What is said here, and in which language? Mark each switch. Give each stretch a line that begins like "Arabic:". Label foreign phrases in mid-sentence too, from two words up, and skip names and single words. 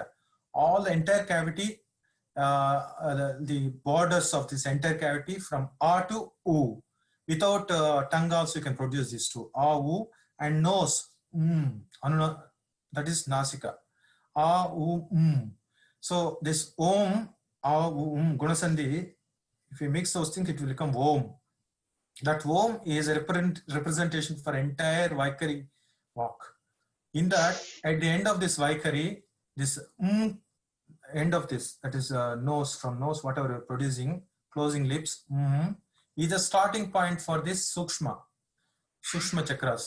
English: All the entire cavity, the borders of this entire cavity from a to u. Without tongue also you can produce these two, a, u, and nose, that is nasika, a, u, So this om, a, u, gunasandhi, if you mix those things, it will become om. That om is a representation for entire Vaikari walk. In that, at the end of this Vaikari, this end of this, that is nose, from nose, whatever you're producing, closing lips, is the starting point for this Sukshma chakras.